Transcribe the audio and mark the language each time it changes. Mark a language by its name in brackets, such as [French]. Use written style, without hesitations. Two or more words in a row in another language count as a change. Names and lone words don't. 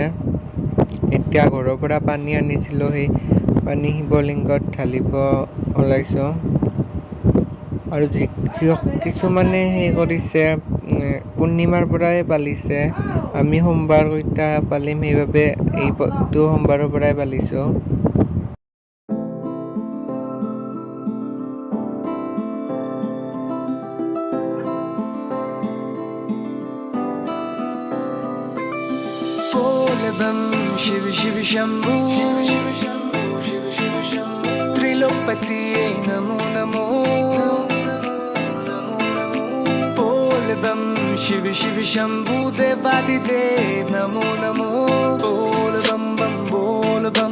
[Assamese] এতিয়া ঘৰৰ পৰা পানী আনিছিলোঁ, সেই পানী শিৱলিংগত ঢালিব ওলাইছোঁ। আৰু কিছুমানে সেই কৰিছে, পূৰ্ণিমাৰ পৰাই পালিছে। আমি সোমবাৰ কেইটা পালিম, সেইবাবে এইটো সোমবাৰৰ পৰাই পালিছোঁ। [Hindi] शिव शिव शंभू त्रिलोकपति नमो नमो बोल बम शिव शिव शंभू देवादिदेव नमो नमो बोल बम बम बोल बम